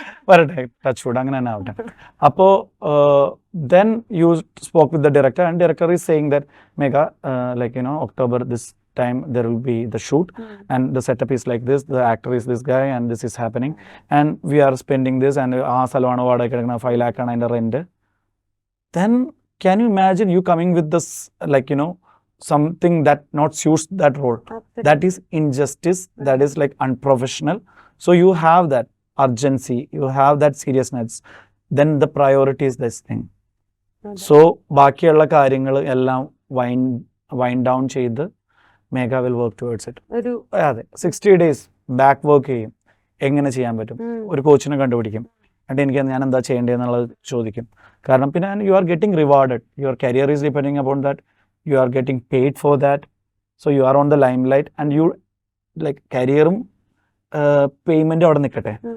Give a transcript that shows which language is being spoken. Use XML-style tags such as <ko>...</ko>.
<ml>വരട്ടെ touch wood അങ്ങനെ തന്നെ ആവട്ടെ.</ml> <en>അപ്പോൾ then you spoke with the director and director is saying that Megha, October this time there will be the shoot and the setup is like this, the actor is this guy and this is happening and we are spending this and</en> <ml>ആ സ്ഥലമാണ് വാടക കിടക്കുന്ന 5 lakh ആണ് അതിൻ്റെ rent.</ml> <en>Then can you imagine you coming with this something that not suits that role? Absolutely. That is injustice, that is like unprofessional. So you have that urgency, you have that seriousness, then the priority is this thing. So</en> <ml>ബാക്കിയുള്ള കാര്യങ്ങൾ എല്ലാം</ml> <en>wind down ചെയ്ത് Megha will work towards it.</en> <ml>അതെ 60 days back work ചെയ്യും, എങ്ങനെ ചെയ്യാൻ പറ്റും, ഒരു കോച്ചിനെ കണ്ടുപിടിക്കും, എന്നിട്ട് എനിക്ക് ഞാൻ എന്താ ചെയ്യേണ്ടതെന്നുള്ളത് ചോദിക്കും. കാരണം പിന്നെ</ml> <en>You are getting rewarded, your career is depending upon that, you are getting paid for that. So you are on the limelight and you like</en> <ml>കരിയറും പേയ്മെൻറ്റും അവിടെ നിൽക്കട്ടെ.</ml>